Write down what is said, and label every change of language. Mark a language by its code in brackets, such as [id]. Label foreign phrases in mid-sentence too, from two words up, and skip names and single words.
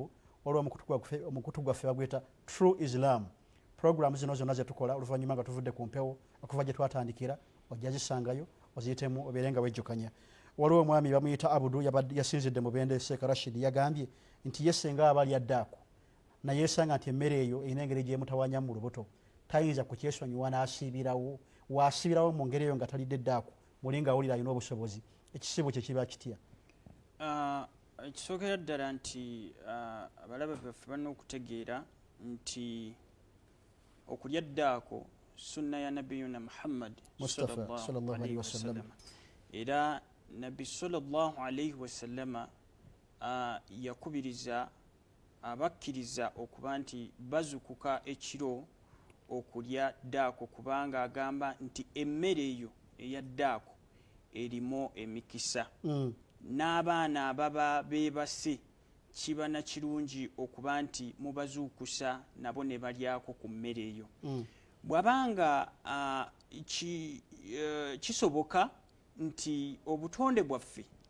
[lg] waliwo omukutu gwaffe bagweta True Islam program zino zonna zetukola oluvannyuma nga tuvudde ku mpewo okuva gye twatandikira ojja zisangayo oziyitemu obeere nga wejjukanya waliwo omwami bamuyita abudu yasinzidde mu bende Sheikh Rashid yagambye nti ye senga aba lyaddaako naye esanga nti emmere eyo erina engeri gyemutawanyamu mu lubuto tayinza kukyesonyiwa n'asiibirawo wasibirawo mu ngeri eyo nga talidde eddaako muli nga awulira alina obusobozi ekisibo kye kiba kitya ekisookera ddala nti abalaba baffe balina okutegeera nti okulya eddaako sunna ya nabiyuna Muhammad [ar] صلى الله عليه وسلم [lg] era nabbi [ar] صلى الله عليه وسلم [lg] yakubiriza abakkiriza okuba nti bazukuka ekiro okulya ddaako kubanga agamba nti emmere eyo eya ddaako erimu emikisa n'abaana ababa beebase kiba na kirungi okuba nti mubazuukusa nabo ne balyako ku mmere eyo bw'abanga kisoboka nti obutonde bwaffe